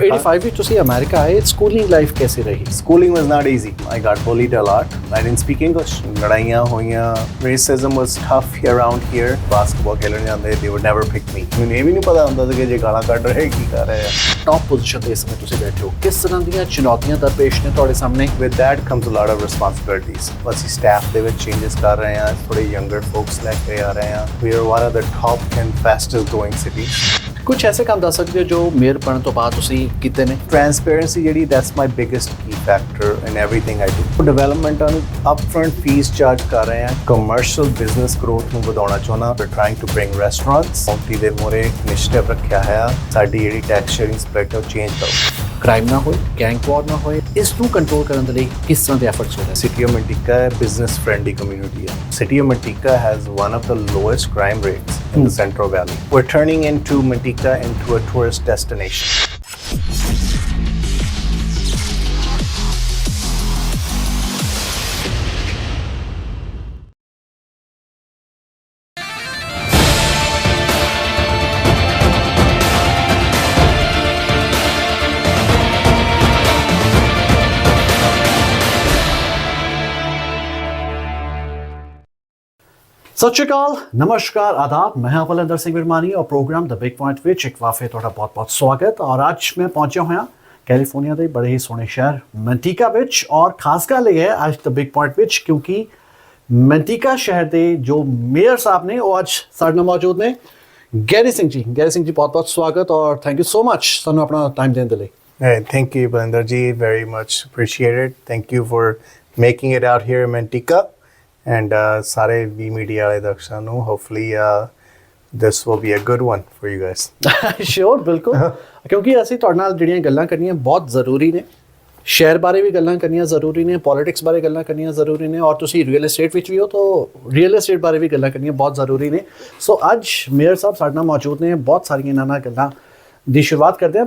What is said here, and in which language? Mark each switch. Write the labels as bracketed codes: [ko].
[pa] 85 ਵਿੱਚ ਤੁਸੀਂ ਅਮਰੀਕਾ ਆਏ, ਸਕੂਲਿੰਗ ਲਾਈਫ [hi] कैसी रही? [en] Schooling was not easy. I got bullied a lot. I didn't speak English. [pa] ਲੜਾਈਆਂ ਹੋਈਆਂ. [en] Racism was tough around here. Basketball [pa] ਖੇਲਣ ਜਾਂਦੇ, [en] they would never pick me. [pa] ਮੈਨੂੰ ਇਹ ਵੀ ਨਹੀਂ ਪਤਾ ਹੁੰਦਾ ਸੀ ਕਿ ਜੇ ਗਾਲਾਂ ਕੱਢ ਰਹੇ ਕੀ ਕਰ ਰਹੇ ਆ। ਟੌਪ ਪੋਜੀਸ਼ਨ ਤੇ ਇਸ ਸਮੇਂ ਤੁਸੀਂ ਬੈਠੇ ਹੋ, ਕਿਸ ਤਰ੍ਹਾਂ ਦੀਆਂ ਚੁਣੌਤੀਆਂ ਦਰਪੇਸ਼ ਨੇ ਤੁਹਾਡੇ ਸਾਹਮਣੇ? [en] With that comes a lot of responsibilities. [pa] ਅਸੀਂ staff ਦੇ ਵਿੱਚ changes ਕਰ ਰਹੇ ਹਾਂ, ਥੋੜੇ [en] younger folks [pa] ਲੈ ਕੇ ਆ ਰਹੇ ਹਾਂ. [en] We are one of the top 10 fastest growing cities. [pa] ਕੁਝ ਐਸੇ ਕੰਮ ਦੱਸ ਸਕਦੇ ਹੋ ਜੋ ਮੇਅਰ ਬਣਨ ਤੋਂ ਬਾਅਦ ਤੁਸੀਂ ਕੀਤੇ ਨੇ? [en] Transparency [pa] ਜਿਹੜੀ [en] that's my biggest key factor in everything I do. [pa] Development ਨੂੰ [en] upfront fees charge [pa] ਕਰ ਰਹੇ ਹਾਂ. [en] Commercial business growth [pa] ਨੂੰ ਵਧਾਉਣਾ ਚਾਹੁੰਦਾ. [en] We're trying to bring restaurants. [pa] County ਦੇ ਮੋਰੇ initiative ਰੱਖਿਆ ਹੈ ਸਾਡੀ ਜਿਹੜੀ [en] tax sharing split [pa] ਹੈ ਉਹ change ਕਰੋ. ਕ੍ਰਾਈਮ ਨਾ ਹੋਏ, ਗੈਂਗ ਵਾਰ ਨਾ ਹੋਏ, ਇਸ ਨੂੰ ਕੰਟਰੋਲ ਕਰਨ ਦੇ ਲਈ ਕਿਸ ਤਰ੍ਹਾਂ ਦੇ ਐਫਰਟਸ ਹੋ ਰਹੇ? [en] City of Manteca business friendly community [pa] ਹੈ. [en] City of Manteca has one of the lowest crime rates in the Central Valley. We're turning into Manteca into a tourist destination. [pa] ਸਤਿ ਸ਼੍ਰੀ ਅਕਾਲ, ਨਮਸਕਾਰ, ਆਦਾਬ। ਮੈਂ ਹਾਂ ਭਲਿੰਦਰ ਸਿੰਘ ਵਿਰਮਾਨੀ ਔਰ ਪ੍ਰੋਗਰਾਮ ਦ ਬਿਗ ਪੁਆਇੰਟ ਵਿੱਚ ਇੱਕ ਵਾਰ ਫਿਰ ਤੁਹਾਡਾ ਬਹੁਤ-ਬਹੁਤ ਸਵਾਗਤ। ਔਰ ਅੱਜ ਮੈਂ ਪਹੁੰਚਿਆ ਹੋਇਆ ਕੈਲੀਫੋਰਨੀਆ ਦੇ ਬੜੇ ਹੀ ਸੋਹਣੇ ਸ਼ਹਿਰ ਮੈਂਟੀਕਾ ਵਿੱਚ, ਔਰ ਖਾਸ ਗੱਲ ਇਹ ਹੈ ਅੱਜ ਦ ਬਿਗ ਪੁਆਇੰਟ ਵਿੱਚ ਕਿਉਂਕਿ ਮੈਂਟੀਕਾ ਸ਼ਹਿਰ ਦੇ ਜੋ ਮੇਅਰ ਸਾਹਿਬ ਨੇ ਉਹ ਅੱਜ ਸਾਡੇ ਨਾਲ ਮੌਜੂਦ ਨੇ, ਗੈਰੀ ਸਿੰਘ ਜੀ। ਗੈਰੀ ਸਿੰਘ ਜੀ, ਬਹੁਤ-ਬਹੁਤ ਸਵਾਗਤ ਔਰ [en] thank you so much [pa] ਸਾਨੂੰ ਆਪਣਾ ਟਾਈਮ ਦੇਣ ਦੇ ਲਈ। [en] Thank you, Bhalinder ji. Very much appreciated. Thank you for making it out here in Manteca. And [pa] ਸਾਰੇ Vii MEDIA ਵਾਲੇ ਦਰਸ਼ਕਾਂ ਨੂੰ [en] hopefully this will be a good one for you guys. Sure, [pa] ਬਿਲਕੁਲ। ਕਿਉਂਕਿ ਅਸੀਂ ਤੁਹਾਡੇ ਨਾਲ ਜਿਹੜੀਆਂ ਗੱਲਾਂ ਕਰਨੀਆਂ ਬਹੁਤ ਜ਼ਰੂਰੀ ਨੇ, ਸ਼ਹਿਰ ਬਾਰੇ ਵੀ ਗੱਲਾਂ ਕਰਨੀਆਂ ਜ਼ਰੂਰੀ ਨੇ, ਪੋਲਿਟਿਕਸ ਬਾਰੇ ਗੱਲਾਂ ਕਰਨੀਆਂ ਜ਼ਰੂਰੀ ਨੇ, ਔਰ ਤੁਸੀਂ ਰੀਅਲ ਏਸਟੇਟ ਵਿੱਚ ਵੀ ਹੋ ਤਾਂ ਰੀਅਲ ਏਸਟੇਟ ਬਾਰੇ ਵੀ ਗੱਲਾਂ ਕਰਨੀਆਂ ਬਹੁਤ ਜ਼ਰੂਰੀ ਨੇ। ਸੋ ਅੱਜ ਮੇਅਰ ਸਾਹਿਬ ਸਾਡੇ ਨਾਲ ਮੌਜੂਦ ਨੇ, ਬਹੁਤ ਸਾਰੀਆਂ ਇਹਨਾਂ ਨਾਲ ਗੱਲਾਂ ਦੀ ਸ਼ੁਰੂਆਤ ਕਰਦੇ ਹਾਂ।